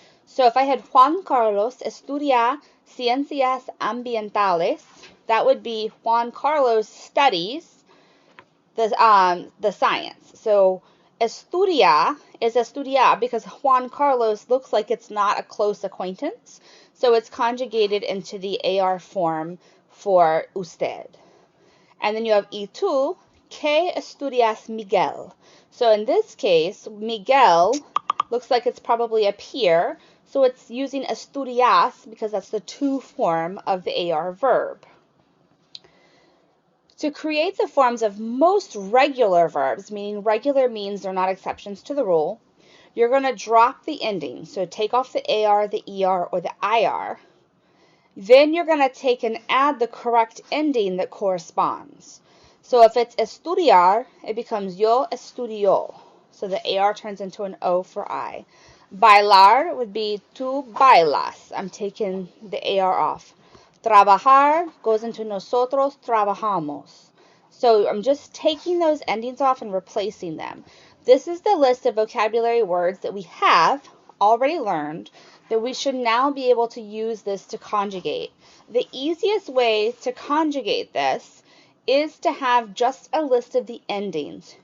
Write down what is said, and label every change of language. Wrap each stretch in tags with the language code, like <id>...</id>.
<en>So if I had</en> <es>Juan Carlos estudia ciencias ambientales,</es> <en>that would be Juan Carlos studies the science. So estudia is estudiar because Juan Carlos looks like it's not a close acquaintance. So it's conjugated into the AR form for usted. And then you have</en> <es>y tú, ¿qué estudias Miguel?</es> <en>So in this case, Miguel looks like it's probably a peer. So it's using estudias because that's the to form of the AR verb. To create the forms of most regular verbs, meaning regular means they're not exceptions to the rule, you're going to drop the ending. So take off the AR, the ER, or the IR. Then you're going to take and add the correct ending that corresponds. So if it's estudiar, it becomes</en> <es>yo estudio.</es> <en>So the AR turns into an O for I. Bailar would be</en> <es>tú bailas.</es> <en>I'm taking the AR off. Trabajar goes into</en> <es>nosotros trabajamos.</es> <en>So I'm just taking those endings off and replacing them. This is the list of vocabulary words that we have already learned that we should now be able to use this to conjugate. The easiest way to conjugate this is to have just a list of the endings.</en>